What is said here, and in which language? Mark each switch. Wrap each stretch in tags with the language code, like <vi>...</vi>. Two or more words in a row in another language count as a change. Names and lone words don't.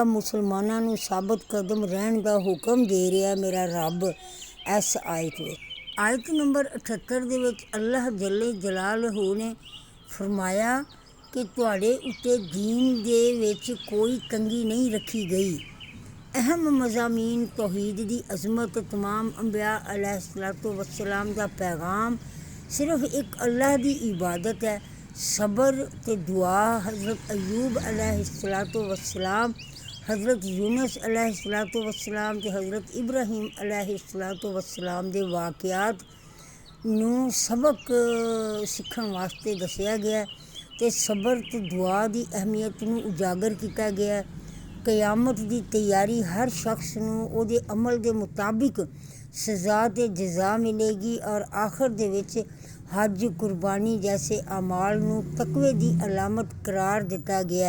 <pa>ਮੁਸਲਮਾਨਾਂ ਨੂੰ ਸਾਬਤ ਕਦਮ ਰਹਿਣ ਦਾ ਹੁਕਮ ਦੇ ਰਿਹਾ ਮੇਰਾ ਰੱਬ ਇਸ ਆਇਤ ਵਿੱਚ। ਆਇਤ ਨੰਬਰ 78 ਦੇ ਵਿੱਚ ਅੱਲਾਹ</pa> <ar>جل جلاله</ar> <pa>ਨੇ ਫਰਮਾਇਆ ਕਿ ਤੁਹਾਡੇ ਉੱਤੇ ਦੀਨ ਦੇ ਵਿੱਚ ਕੋਈ ਤੰਗੀ ਨਹੀਂ ਰੱਖੀ ਗਈ। ਅਹਿਮ ਮਜ਼ਾਮੀਨ ਤੌਹੀਦ ਦੀ ਅਜ਼ਮਤ, ਤਮਾਮ ਅੰਬਿਆ</pa> <ar>عليه الصلاة والسلام</ar> <pa>ਦਾ ਪੈਗਾਮ ਸਿਰਫ ਇੱਕ ਅੱਲਾਹ ਦੀ ਇਬਾਦਤ ਹੈ। ਸਬਰ ਅਤੇ ਦੁਆ ਹਜ਼ਰਤ ਅਯੂਬ</pa> <ar>عليه الصلاة والسلام,</ar> <pa>हज़रत यूनुस</pa> <ar>عليه الصلاة والسلام</ar> <pa>ਅਤੇ हज़रत इब्राहीम</pa> <ar>عليه الصلاة والسلام</ar> <pa>ਦੇ ਵਾਕਿਆਤ ਨੂੰ ਸਬਕ ਸਿੱਖਣ ਵਾਸਤੇ ਦੱਸਿਆ ਗਿਆ ਅਤੇ ਸਬਰ ਅਤੇ ਦੁਆ ਦੀ ਅਹਿਮੀਅਤ ਨੂੰ ਉਜਾਗਰ ਕੀਤਾ ਗਿਆ। ਕਿਆਮਤ ਦੀ ਤਿਆਰੀ, ਹਰ ਸ਼ਖਸ ਨੂੰ ਉਹਦੇ ਅਮਲ ਦੇ ਮੁਤਾਬਿਕ ਸਜ਼ਾ ਅਤੇ ਜਜ਼ਾ ਮਿਲੇਗੀ ਔਰ ਆਖਰ ਦੇ ਵਿੱਚ ਹਜ, ਕੁਰਬਾਨੀ ਜੈਸੇ ਅਮਾਲ ਨੂੰ ਤਕਵੇ ਦੀ ਅਲਾਮਤ ਕਰਾਰ ਦਿੱਤਾ ਗਿਆ।</pa>